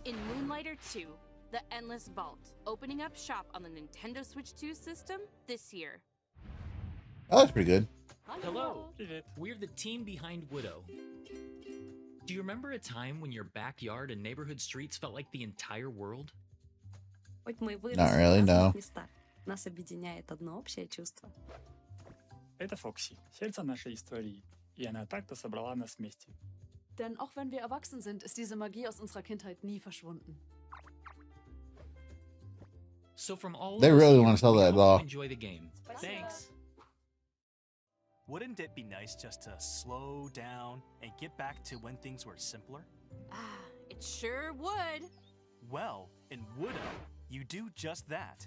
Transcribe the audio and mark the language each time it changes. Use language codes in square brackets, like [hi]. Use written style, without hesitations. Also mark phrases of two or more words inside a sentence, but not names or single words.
[en] In Moonlighter 2, The Endless Vault, opening up shop on the Nintendo Switch 2 system this year. Oh, that's pretty good. Hello, we're the team behind Widow. Do you remember a time when your backyard and neighborhood streets felt like the entire world? Not really, no. [ru] Нас объединяет одно общее чувство. Это Фокси, сердце нашей истории, и она так-то собрала нас вместе. [de] Denn auch wenn wir erwachsen sind, ist diese Magie aus unserer Kindheit nie verschwunden. [en] So from all They of us really here, want to sell we that hope law. you enjoy the game. Thanks. Wouldn't it be nice just to slow down and get back to when things were simpler? Ah, it sure would. Well, in Widow, you do just that.